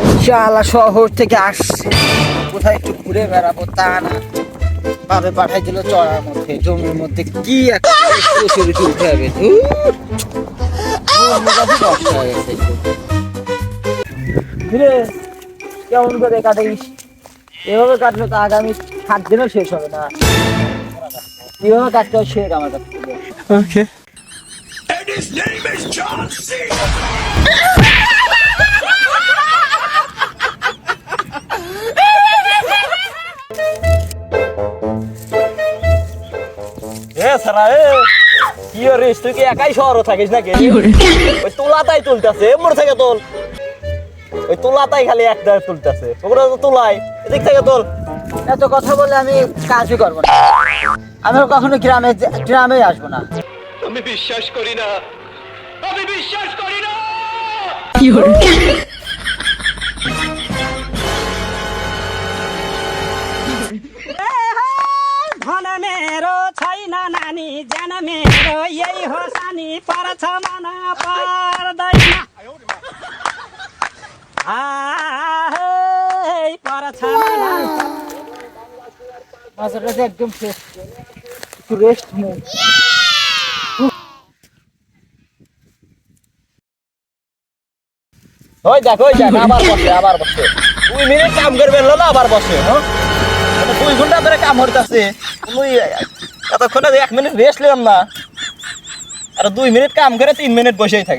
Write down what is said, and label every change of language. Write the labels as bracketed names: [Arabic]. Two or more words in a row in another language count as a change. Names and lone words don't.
[Bangla] শালা শহর থেকে আসছে, কোথায় একটু ঘুরে বেড়াবো তা না, ভাবে পাঠাই দিল চড়ার মধ্যে, জমির মধ্যে কি একটা চুরিতে উঠে যাবে। কেমন করে কাটিস? এভাবে কাটলে তো আগামী 7 দিনও শেষ হবে না। এভাবে কাটতে শেখ আমার কাছ থেকে। [English] Okay. And his name is John C. [Bangla] কি রে তুই কি একাই শহর থাকিস নাকি? ওই তোলাটাই তুলতেছে, এমন থেকে তোল, ওই তোলাটাই খালি একটা তুলতেছে, ওগুলো তো তোলাই, এদিক থেকে তোল। এত কথা বলে আমি কাজই করবো না, আমি কখনো গ্রামে আসবো না। আমি বিশ্বাস করি না, আমি বিশ্বাস করি না। [Nepali] धन मेरो छैन नानी, ज्यान मेरो यही हो सानी, पर्छ मन पर्दैन, पर्छ मन। [Bangla] মাথাটা একদম ফ্রেশ, একটু রেস্ট নিয়ে। ওই দেখ আবার বসে 2 মিনিট কাম করবে না, আবার বসে। হ্যাঁ 2 ঘন্টা ধরে কাম হইতাছে, তুই এতক্ষণে 1 মিনিট রেস্ট নিলাম না, আর 2 মিনিট কাম করে 3 মিনিট বসেই থাকে।